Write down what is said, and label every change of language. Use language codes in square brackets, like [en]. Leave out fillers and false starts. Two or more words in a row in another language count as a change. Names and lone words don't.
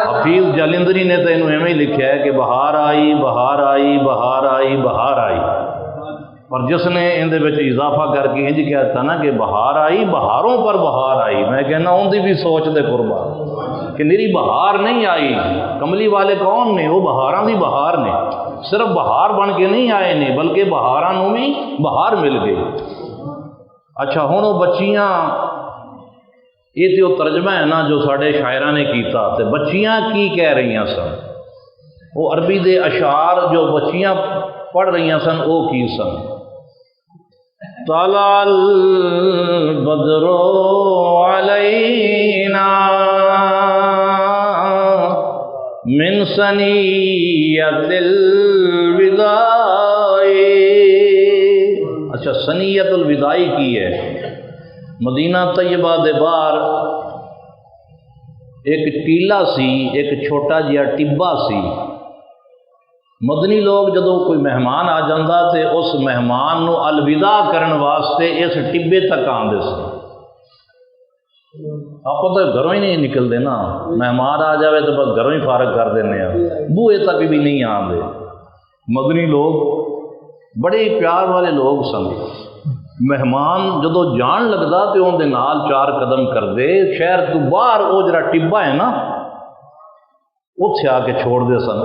[pa] حفیظ جالندری نے تو انہوں ہی لکھا ہے کہ بہار آئی بہار آئی بہار آئی بہار آئی، اور جس نے ان دے وچ اضافہ کر کے انج کہتا نا کہ بہار آئی بہاروں پر بہار آئی، میں کہنا ان دی بھی سوچ دے قربان کہ میری بہار نہیں آئی۔ کملی والے کون نے؟ وہ بہاراں دی بہار نے، صرف بہار بن کے نہیں آئے نے بلکہ بہاراں نوں بھی بہار مل گئی۔ اچھا ہن وہ بچیاں، یہ تو ترجمہ ہے نا جو ساڈے شاعراں نے کیتا، تے بچیاں کی کہہ رہی سن؟ وہ عربی دے اشعار جو بچیاں پڑھ رہی سن وہ کی سن؟ [ar] طلع البدر علینا من ثنیۃ الوداع۔ [pa] اچھا [ar] ثنیۃ الوداع [pa] کی ہے؟ مدینہ طیبہ دے باہر ایک ٹیلا سی، ایک چھوٹا جہا ٹبا سی۔ مدنی لوگ جدو کوئی مہمان آ جاندہ تے اس مہمان نو الوداع کرن واسطے اس ٹبے تک آندے سن۔ [ur] آپ تو گھروں ہی نہیں نکلتے نا، مہمان آ جاوے تو بس گھروں ہی فارغ کر دینے ہیں، بوئے تک بھی نہیں آندے۔ [pa] مدنی لوگ بڑے پیار والے لوگ سن، مہمان جدو جان لگتا تو ان دے نال چار قدم کر دے، شہر تو باہر وہ جڑا ٹبا ہے نا اتھے آ کے چھوڑ دے سن۔